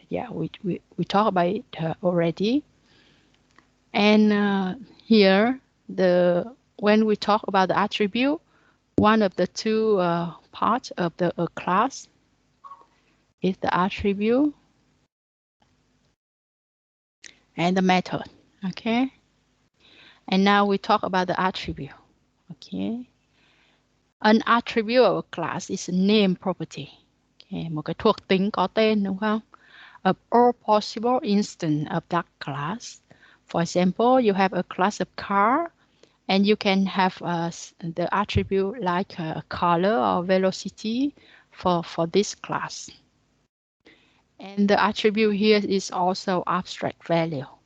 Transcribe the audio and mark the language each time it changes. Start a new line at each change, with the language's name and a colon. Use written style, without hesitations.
English: Yeah, we talked about it already. And here, when we talk about the attribute, one of the two parts of the class is the attribute and the method. Okay. And now we talk about the attribute. Okay. An attribute of a class is a name property. Okay.
Vietnamese: Một cái thuộc tính có tên, đúng không?
English: Of all possible instances of that class. For example, you have a class of car, and you can have the attribute like color or velocity for this class. And the attribute here is also abstract value.